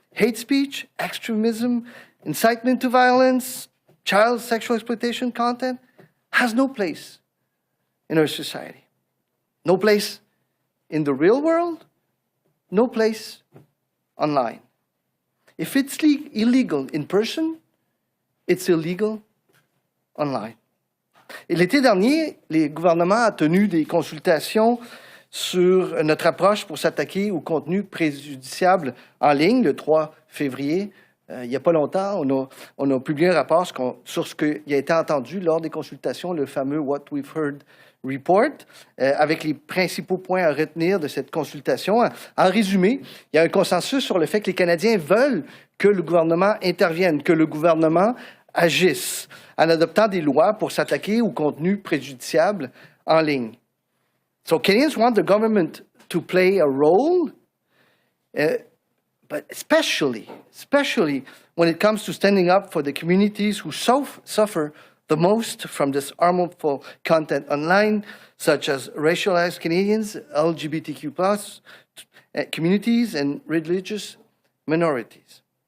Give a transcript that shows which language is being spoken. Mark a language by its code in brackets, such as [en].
[en] Hate speech, extremism, incitement to violence, child sexual exploitation content has no place in our society. No place in the real world, no place online. If it's illegal in person, it's illegal online. [fr] Et l'été dernier, les gouvernements ont tenu des consultations sur notre approche pour s'attaquer au contenu préjudiciable en ligne. Le 3 février, il n'y a pas longtemps, on a publié un rapport sur ce qui a été entendu lors des consultations, le fameux What We've Heard Report, avec les principaux points à retenir de cette consultation. En résumé, il y a un consensus sur le fait que les Canadiens veulent que le gouvernement intervienne, que le gouvernement agisse en adoptant des lois pour s'attaquer au contenu préjudiciable en ligne. [en] So Canadians want the government to play a role, but especially when it comes to standing up for the communities who suffer the most from this harmful content online, such as racialized Canadians, LGBTQ+ communities, and religious minorities.